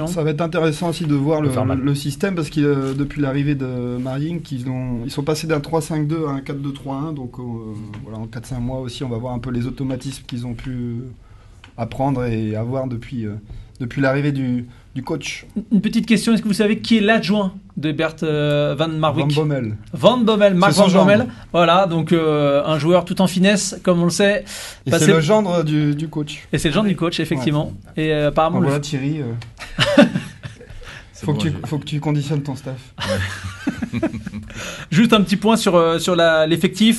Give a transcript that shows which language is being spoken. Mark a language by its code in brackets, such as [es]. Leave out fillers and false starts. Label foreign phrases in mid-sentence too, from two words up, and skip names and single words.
[fr] Ça va être intéressant aussi de voir le système, parce que depuis l'arrivée de Marine, ils sont passés d'un 3-5-2 à un 4-2-3-1. Donc voilà, en 4-5 mois aussi, on va voir un peu les automatismes qu'ils ont pu apprendre et avoir depuis l'arrivée du coach. Une petite question, est-ce que vous savez qui est l'adjoint de Bert Van Marwijk? Van Bommel, Mark Van Bommel. Voilà, donc un joueur tout en finesse, comme on le sait. Et c'est le gendre du coach. Et c'est le gendre du coach, effectivement. Ouais. Et apparemment... Voilà, Thierry... Faut que tu conditionnes ton staff. Ouais. Juste un petit point sur l'effectif.